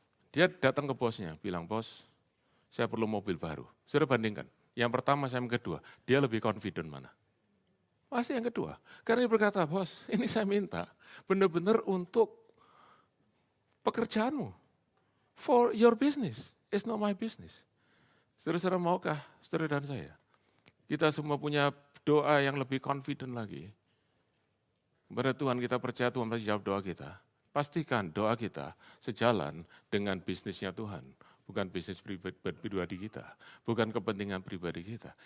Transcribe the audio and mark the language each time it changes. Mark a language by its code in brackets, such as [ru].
[id] Dia datang ke bosnya, bilang, bos, saya perlu mobil baru. Sudah bandingkan, yang pertama sama yang kedua, dia lebih confident mana? Pasti yang kedua. Karena dia berkata, bos, ini saya minta benar-benar untuk pekerjaanmu. [en] For your business, it's not my business. [id] Saudara-saudara maukah, saudara dan saya? Kita semua punya doa yang lebih confident lagi. Kepada Tuhan kita percaya Tuhan pasti jawab doa kita. Pastikan doa kita sejalan dengan bisnisnya Tuhan, bukan bisnis pribadi kita, bukan kepentingan pribadi kita.